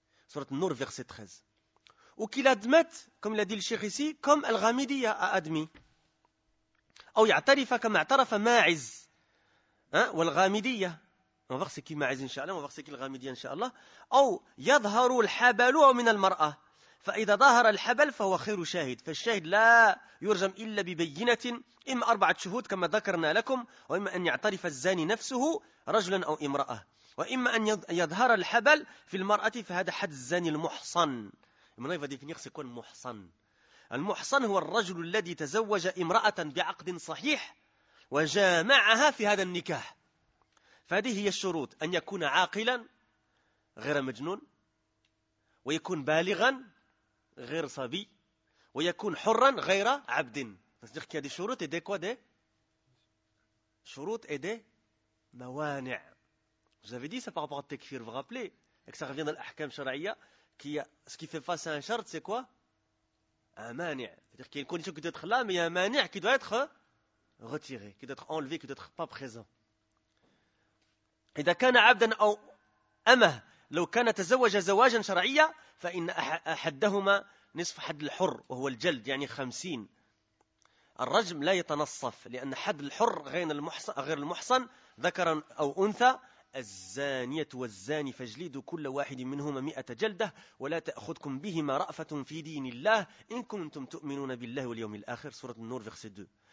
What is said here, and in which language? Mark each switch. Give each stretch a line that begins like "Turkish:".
French: Surat Nour, verset 13. Ou qu'ils admettent, comme l'a dit le Cheikh ici, comme Al-Ghamidiya a admis.
Arabic: Ou ya'tarifa kama a'tarafa Ma'iz. Ou Al-Ghamidiya.
French: On va voir c'est qui Ma'iz, Inch'Allah. On va voir c'est qui Al-Ghamidiya, Inch'Allah.
Arabic: Ou yadharu al-habalu ou min al-mar'a. فإذا ظهر الحبل فهو خير شاهد فالشاهد لا يرجم إلا ببينة إما أربعة شهود كما ذكرنا لكم وإما أن يعترف الزاني نفسه رجلا أو امرأة وإما أن يظهر الحبل في المرأة فهذا حد الزاني المحصن. من أين يفنيخ سيكون محصن؟ المحصن هو الرجل الذي تزوج امرأة بعقد صحيح وجامعها في هذا النكاح. فهذه هي الشروط: أن يكون عاقلا غير مجنون، ويكون بالغا غير صبي، ويكون حرا غير عبد.
French: C'est-à-dire qu'il y a des شروط et des quoi? Des شروط et des موانع. J'avais dit ça par rapport à Tekfir, vous rappelez? Et que ça revient dans l'ahkam sharaïa, ce qui fait face à un شرط, c'est quoi? Un مانع. C'est-à-dire qu'il y a une condition qui doit être là, mais il y a un مانع qui doit être retiré, qui d'être enlevé, qui d'être pas présent.
Arabic: إذا كان عبدا أو أمه لو كان تزوج زواجا شرعيا فإن أحدهما نصف حد الحر وهو الجلد يعني 50. الرجم لا يتنصف لأن حد الحر غير المحصن ذكرا أو أنثى الزانية والزاني فاجلدوا كل واحد منهما 100 جلدة ولا تأخذكم بهما رأفة في دين الله إن كنتم تؤمنون بالله واليوم الآخر. سورة النور فيرس 2.